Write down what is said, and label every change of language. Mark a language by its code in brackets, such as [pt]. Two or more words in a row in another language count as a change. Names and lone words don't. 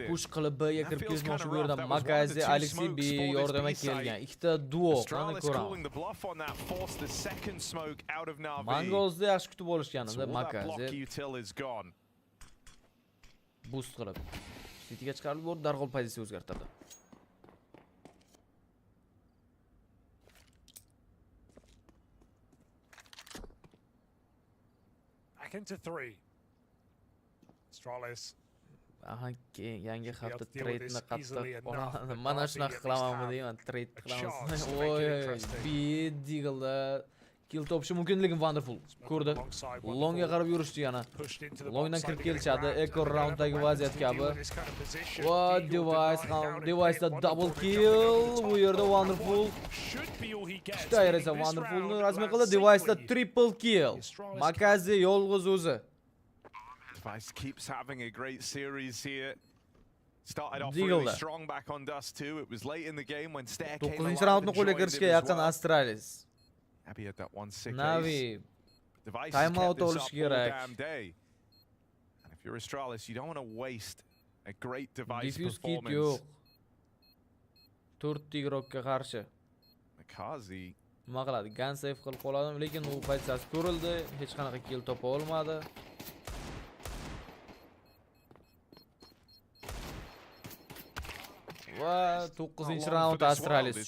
[uz] Push qilib B'ga kirib kelmoqchi bu yerda Makazi, Alexey B yordamga kelgan. Ikkita duo, qani ko'ramiz. Mangolsda yaxshi kutib olishganida Makazi. Boost qilib. Cityga chiqarib borib darhol pozitsiya o'zgartirdi. [en] Back into 3. Astralis. [uz] Aha, yangi hafta trade-ni qattiq olaman. Mana shunaqa qilamanmi deyman, trade qilamiz. Voy, bid Deagle'da kill topishi mumkinligini Wonderful ko'rdi. Longga qarab yurishdi yana. Longdan kirib kelishadi. [en] Echo rounddagi [uz] vaziyat kabi. Va Device'da [en] double kill. [uz] Bu yerda Wonderful. Ikkita esa Wonderfulni rasmiy qildi. Device'da [en] triple kill. [uz] Makazi yolg'iz o'zi. [en] Device keeps having a great series here. Started off really strong back on Dust 2. It was late in the game when Stair came alive. [uz] 9 raundni qo'lga kirishga yaqin Astralis. [en] Navi had that one sick [uz] Navi timeout olish kerak. [en] And if you're Astralis, you don't want to waste a great Device Diffuse kit performance. [uz] yo'q. 4 igrokka qarshi. Makazi nima qiladi? [en] Gun save [uz] qilib qoladimi, lekin u pozitsiyasi ko'rildi, hech qanaqa kill topa olmadi. Va 9-raund Astralis uchun.